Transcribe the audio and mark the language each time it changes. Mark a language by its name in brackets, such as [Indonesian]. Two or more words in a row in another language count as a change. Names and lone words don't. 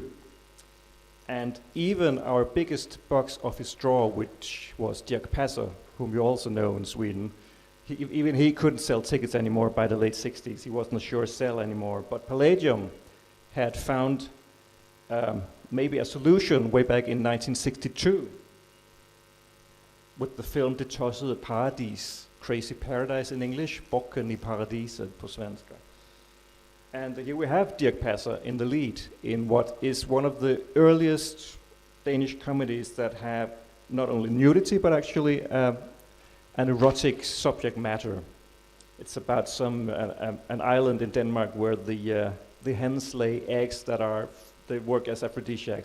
[English] And even our biggest box office draw, which was Dirch Passer, whom you also know in Sweden, even he couldn't sell tickets anymore by the late 60s. He wasn't a sure sell anymore. But Palladium had found maybe a solution way back in 1962. with the film Det tossede paradis, Crazy Paradise in English, [Swedish] Bocken i paradiset på svenska. [English] And here we have Dirch Passer in the lead in what is one of the earliest Danish comedies that have not only nudity but actually an erotic subject matter. It's about an island in Denmark where the hens lay eggs they work as aphrodisiacs.